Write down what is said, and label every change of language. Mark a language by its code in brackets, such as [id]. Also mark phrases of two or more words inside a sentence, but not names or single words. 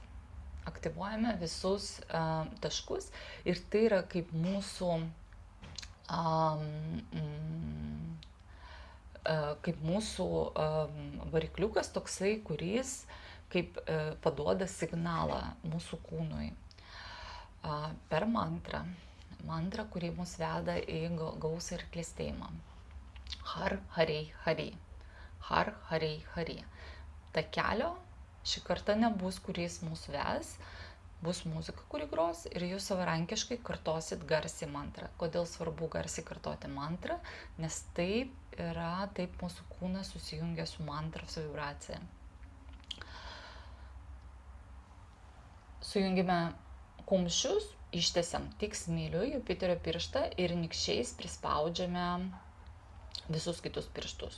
[lt] Aktyvuojame visus taškus ir tai yra kaip mūsų varikliukas toksai, kuris kaip paduoda signalą mūsų kūnui per mantrą, kuri mus veda į gausą ir klestėjimą. [pa] Har, harei, hari. Har, harei, hari. [lt] Ta kelio šį kartą nebus, kuris mūsų ves, bus muzika, kuri gros ir jūs savarankiškai kartosit garsiai mantrą. Kodėl svarbu garsiai kartoti mantrą? Nes taip mūsų kūnas susijungia su mantros vibracija. Sujungime kumščius, ištiesiam tik smilių, Jupiterio pirštą ir nykščiais prispaudžiame visus kitus pirštus.